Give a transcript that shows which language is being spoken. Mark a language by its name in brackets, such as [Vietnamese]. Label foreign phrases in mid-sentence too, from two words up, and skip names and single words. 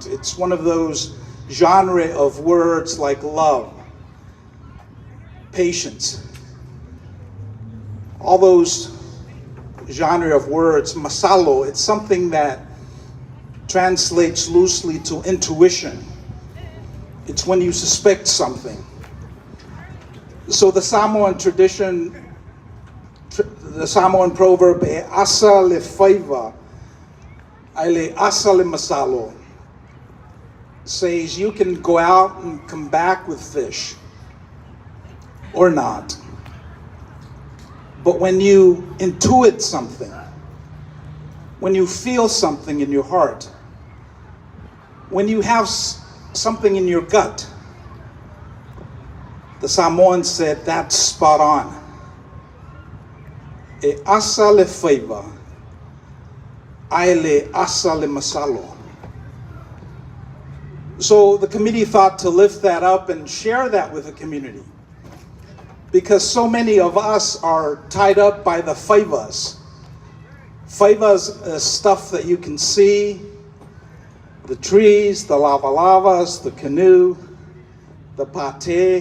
[English] It's one of those genre of words like love, patience, all those genre of words. Masalo, it's something that translates loosely to intuition. It's when you suspect something. So the Samoan tradition, the Samoan proverb, [Samoan] e asa le faiva, ai le asa le masalo, [English] says you can go out and come back with fish or not. But when you intuit something, when you feel something in your heart, when you have something in your gut, the Samoan said that's spot on. [Samoan] E asa le faiva, ai le asa le masalo. [English] So the committee thought to lift that up and share that with the community, because so many of us are tied up by the faivas. Faivas is stuff that you can see, the trees, the lava-lavas, the canoe, the pate.